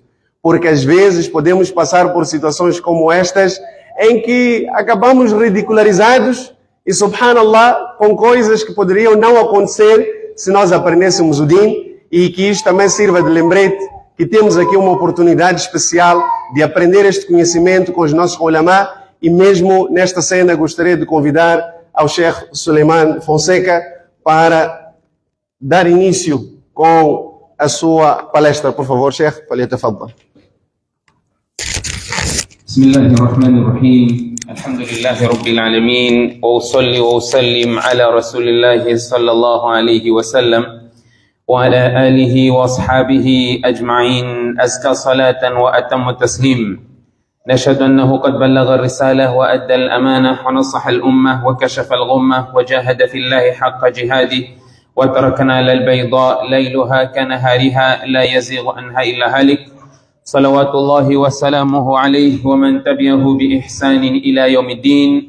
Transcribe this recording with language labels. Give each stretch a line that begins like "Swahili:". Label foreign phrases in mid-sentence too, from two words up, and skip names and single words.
Portuguese: Porque às vezes podemos passar por situações como estas, em que acabamos ridicularizados e, subhanallah, com coisas que poderiam não acontecer se nós aprendêssemos o Din, e que isto também sirva de lembrete que temos aqui uma oportunidade especial de aprender este conhecimento com os nossos ulama, e mesmo nesta cena gostaria de convidar ao Sheikh Suleiman Fonseca para dar início com a sua palestra. Por favor,
Arabic: شيخ، فليتفضل. بسم الله الرحمن الرحيم الحمد لله رب العالمين وأصلي وأسلم على رسول الله صلى الله عليه وسلم وعلى آله وأصحابه أجمعين أزكى صلاة وأتم تسليم نشهد أنه قد بلغ الرسالة وأدى الأمانة ونصح الأمة وكشف الغمة وجاهد في الله حق جهاده وتركنا على البيضاء ليلها كنهارها لا يزيغ عنها إلا هالك صلوات الله وسلامه عليه ومن تبعه بإحسان إلى يوم الدين.